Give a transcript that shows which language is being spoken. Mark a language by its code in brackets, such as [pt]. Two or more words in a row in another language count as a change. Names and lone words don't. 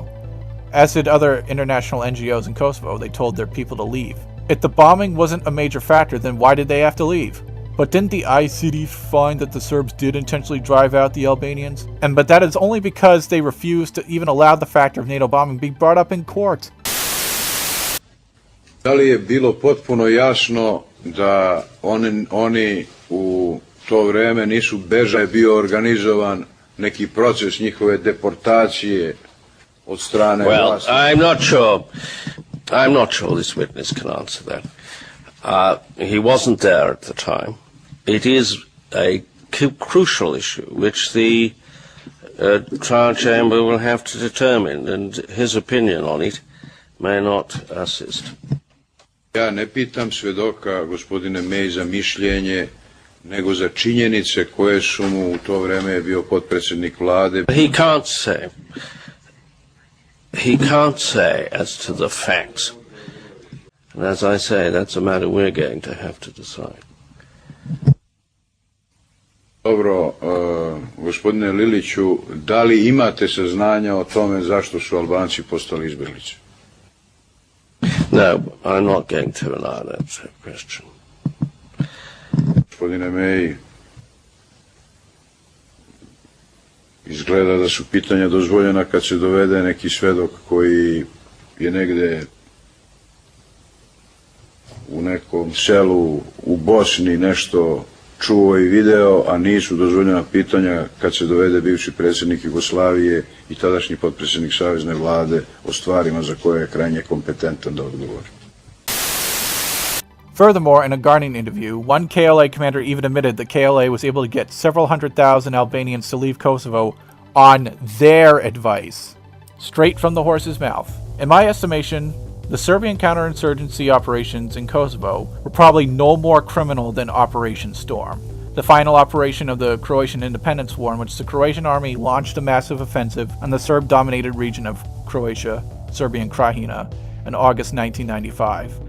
[en] As did other international NGOs in Kosovo, they told their people to leave. If the bombing wasn't a major factor, then why did they have to leave? But didn't the ICD find that the Serbs did intentionally drive out the Albanians? But that is only because they refused to even allow the factor of NATO bombing be brought up in court. [sr] Da li je bilo potpuno jasno da oni u to vreme nisu bežali, bio organizovan neki proces njihove deportacije od strane vlasti? [en] Well, I'm not sure this witness can answer that. He wasn't there at the time. It is a crucial issue which the trial chamber will have to determine, and his opinion on it may not assist. [sr] Ja ne pitam svedoka, gospodine May, za mišljenje, nego za činjenice koje su mu u to vreme bio potpredsjednik vlade. [en] He can't say as to the facts. And as I say, that's a matter we're going to have to decide. [sr] Dobro, gospodine Liliću, da li imate saznanja o tome zašto su Albanci postali izbjeglice? [en] No, I'm not going to allow that question. [sr] Gospodine May, izgleda da su pitanja dozvoljena kad se dovede neki svedok koji je negde u nekom selu u Bosni nešto čuo i video, a nisu dozvoljena pitanja kad se dovede bivši predsjednik Jugoslavije i tadašnji potpredsjednik Savezne vlade o stvarima za koje je krajnje kompetentan da odgovori. [en] Furthermore, in a Guardian interview, one KLA commander even admitted that KLA was able to get several 100,000 Albanians to leave Kosovo on their advice, straight from the horse's mouth. In my estimation, the Serbian counterinsurgency operations in Kosovo were probably no more criminal than Operation Storm, the final operation of the Croatian Independence War in which the Croatian army launched a massive offensive on the Serb-dominated region of Croatia, Serbian Krajina, in August 1995.